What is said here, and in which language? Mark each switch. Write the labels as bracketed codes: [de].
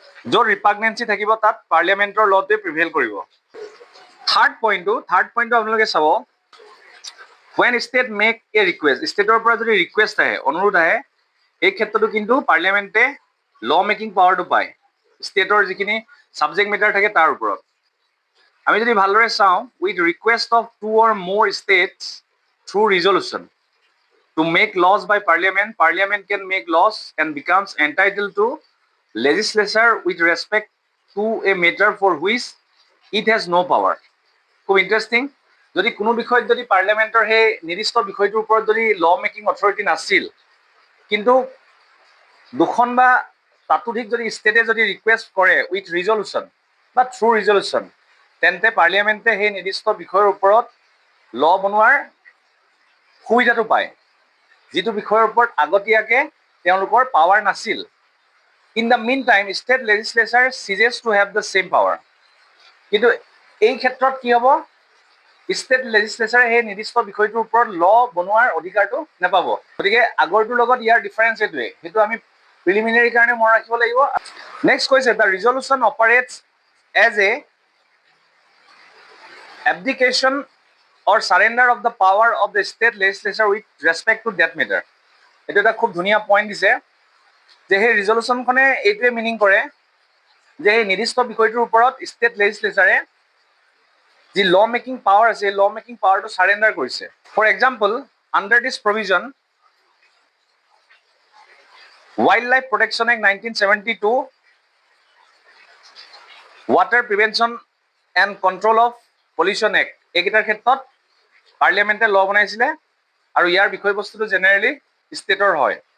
[as] য'ত ৰিপাগনেঞ্চি থাকিব তাত পাৰ্লিয়ামেণ্টৰ লটোৱে প্ৰিভেইল কৰিব। থাৰ্ড পইণ্টটো আপোনালোকে চাব, [en] when state make a request, [as] ষ্টেটৰ পৰা যদি ৰিকুৱেষ্ট আহে, অনুৰোধ আহে, এই ক্ষেত্ৰতো কিন্তু পাৰ্লিয়ামেণ্টে ল মেকিং পাৱাৰটো পায় ষ্টেটৰ যিখিনি ছাবজেক্ট মেটাৰ থাকে তাৰ ওপৰত। আমি যদি ভালদৰে চাওঁ, [en] With request of 2 or more states through resolution to make laws by parliament, parliament can make laws and becomes entitled to legislature with respect to a matter for which it has no power. [as] খুব interesting, যদি কোনো বিষয়ত যদি পাৰ্লিয়ামেণ্টৰ সেই নিৰ্দিষ্ট বিষয়টোৰ ওপৰত যদি ল মেকিং অথৰিটি নাছিল, কিন্তু দুখন বা তাতোধিক যদি ষ্টেটে যদি ৰিকুৱেষ্ট কৰে উইথ ৰিজলিউশ্যন বা থ্ৰু ৰিজলিউশ্যন, তেন্তে পাৰ্লিয়ামেণ্টে সেই নিৰ্দিষ্ট বিষয়ৰ ওপৰত ল বনোৱাৰ সুবিধাটো পায়, যিটো বিষয়ৰ ওপৰত আগতীয়াকৈ তেওঁলোকৰ পাৱাৰ নাছিল। [en] In the mean time state legislature ceases to have the same power. [as] কিন্তু এই ক্ষেত্ৰত কি হ'ব, ষ্টেট লেজিছলেচাৰে সেই নিৰ্দিষ্ট বিষয়টোৰ ওপৰত ল বনোৱাৰ অধিকাৰটো নাপাব। গতিকে আগৰটোৰ লগত ইয়াৰ ডিফাৰেঞ্চ এইটোৱে, সেইটো আমি প্ৰিলিমিনাৰী কাৰণে মনত ৰাখিব লাগিব। নেক্সট কৈছে, [en] The resolution operates as a abdication or surrender of the power of the state legislature with respect to that matter. [as] এইটো এটা খুব ধুনীয়া পইণ্ট দিছে যে সেই ৰিজলিউশ্যনখনে এইটোৱে মিনিং কৰে যে এই নিৰ্দিষ্ট বিষয়টোৰ ওপৰত ষ্টেট লেজিছলেচাৰে যি ল মেকিং পাৱাৰ আছে, ল মেকিং পাৱাৰটো চাৰেণ্ডাৰ কৰিছে। [en] for example, under this provision, [as] wild life protection act 1972, water prevention and control of pollution act, এইকেইটাৰ ক্ষেত্ৰত পাৰ্লিয়ামেণ্টে ল বনাইছিলে আৰু ইয়াৰ বিষয়বস্তুটো জেনেৰেলি ষ্টেটৰ হয়।